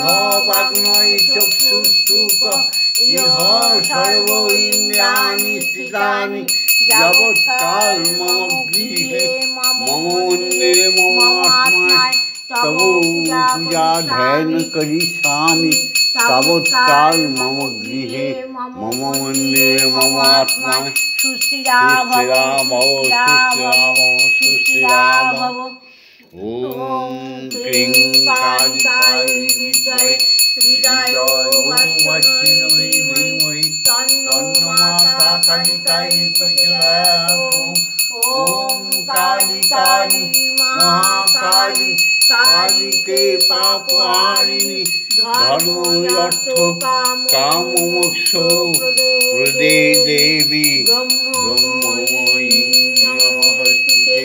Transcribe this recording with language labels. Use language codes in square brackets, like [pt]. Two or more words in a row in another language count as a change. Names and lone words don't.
[sa] বাগ্নয় চক্ষুস্তুক ইহ সর্ব ইন্দ্রিয়াণি স্থিতানি যাবৎকাল মম গৃহে মম মন্দিরে মম আত্মায় তব পূজা ধ্যান করিষ্যামি তাবৎকাল মম গৃহে মম মন্দিরে মম আত্মায় সুস্থিরা ভব সুস্থিরা ভব। ওম ক্রিং কালিকায় বিদ্মহে হৃদয়োবাসিনৈ ধীমহি তন্নো মাতা কালিকায় প্রচোদয়াৎ। ওম কালী কালী মহাকালী কালিকে পাপহারিণী ধর্ম কাম মোক্ষ প্রদে দেবী ব্রহ্মময়ী নমস্তুতে।